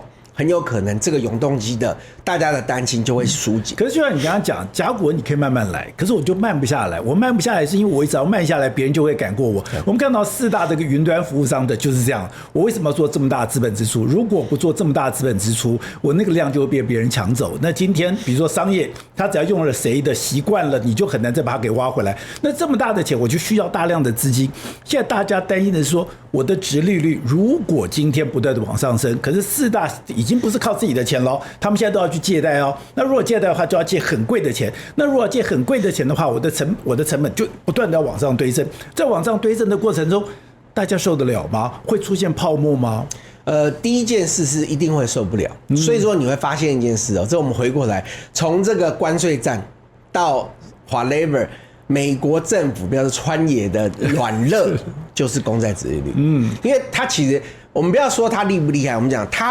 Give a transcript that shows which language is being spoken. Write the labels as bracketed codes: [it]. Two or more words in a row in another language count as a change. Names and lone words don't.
[zh] 很有可能這個永動機的大家的擔心就會疏解。可是就像你剛剛講，甲骨文你可以慢慢來，可是我就慢不下來。我慢不下來是因為我只要慢下來，別人就會趕過我。我們看到4大這個雲端服務商的就是這樣。我為什麼要做這麼大的資本支出？如果不做這麼大的資本支出，我那個量就會被別人搶走。那今天比如說商業，他只要用了誰的習慣了，你就很難再把它給挖回來。那這麼大的錢，我就需要大量的資金。現在大家擔心的是說，我的殖利率如果今天不斷的往上升，可是4大已經不是靠自己的錢了，他们现在都要去借貸哦。那如果借貸的話，就要借很貴的錢。那如果借很貴的錢的話，我的成本就不斷的往上堆升。在往上堆升的過程中，大家受得了嗎？會出現泡沫嗎？第一件事是一定會受不了。所以說你會發現一件事哦，這我們回過來，從這個關稅戰到 whatever。美國政府，比如說川爺的軟肋就是公債殖利率，因為他其實我們不要說他厲不厲害，我們講他